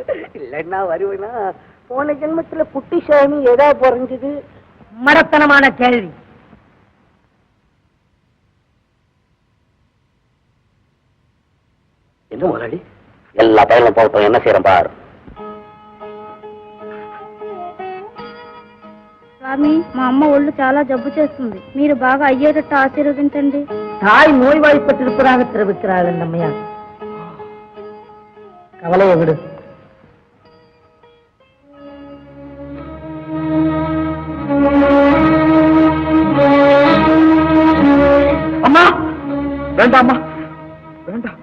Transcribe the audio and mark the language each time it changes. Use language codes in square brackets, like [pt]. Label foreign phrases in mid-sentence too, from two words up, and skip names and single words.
[ta] இல்லன்னா வருவேனா? போன ஜென்மத்துல குட்டிசாமி எதா பிறந்தது? மடத்தனமான கேள்வி. என்ன முதலாளி, எல்லா பயனும் போகட்டும், என்ன செய்யறோம் பார். [te] స్వామి, మా అమ్మ ఒళ్ళు చాలా జబ్బు చేస్తుంది. మీరు బాగా అయ్యేటట్టు ఆశీర్వదించండి. [ta] தாய் நோய்வாய்ப்பட்டிருப்பதாக தெரிவிக்கிறார்கள் நம்மையா. கவலையை விடு. அம்மா வேண்டாம்மா, வேண்டாம்.